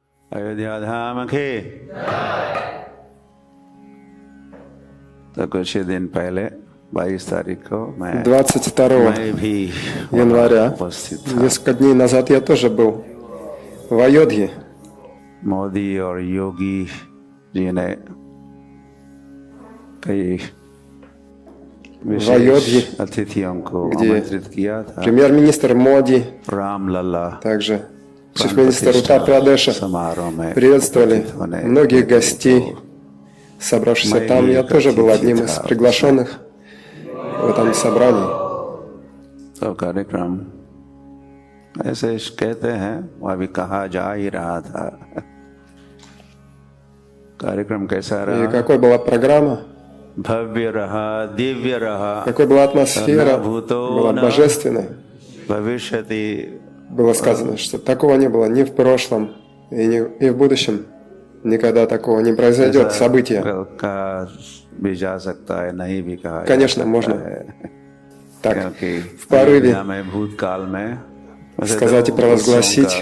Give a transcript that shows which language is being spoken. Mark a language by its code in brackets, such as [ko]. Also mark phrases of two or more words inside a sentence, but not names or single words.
[hi] अयोध्या धाम के तो कुछ ही दिन पहले 22 तारीख को मैं 22 भी января, उपस्थित था। [ru] несколько дней назад я тоже был в Айодхе. [hi] मोदी और योगी जी ने कई विशेष अतिथियों को आमंत्रित किया था। [ru] Премьер-министр Моди, रामलला также чиф-министр Утар-Прадеша приветствовали многих гостей, собравшихся там. Я тоже был одним из приглашенных в этом собрании. [hi] तो कार्यक्रम ऐसे कहते हैं, वो अभी कहा जा ही रहा था। कार्यक्रम कैसा И रहा? [ru] какой была программа, [hi] भव्य रहा, दिव्य रहा, [ru] какой была атмосфера, была божественная. भविष्यति। Было сказано, что такого не было ни в прошлом, и в будущем. Никогда такого не произойдет события. Конечно, можно так в порыве сказать и провозгласить.